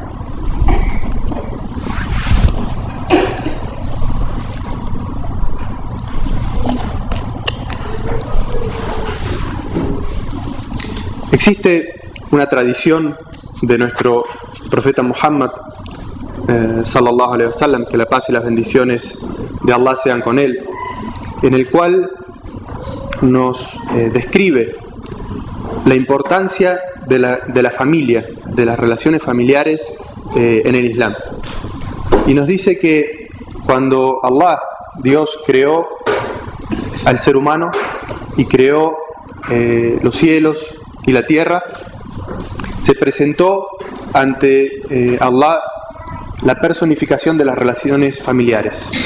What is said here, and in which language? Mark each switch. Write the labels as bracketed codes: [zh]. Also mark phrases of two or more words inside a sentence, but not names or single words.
[es] Existe una tradición de nuestro profeta Muhammad, [ar] صلى الله عليه [es] wasallam, que la paz y las bendiciones de Allah sean con él, en el cual nos describe la importancia de la familia, de las relaciones familiares en el Islam. Y nos dice que cuando Allah, Dios, creó al ser humano y creó los cielos y la tierra, se presentó ante Allah la personificación de las relaciones familiares.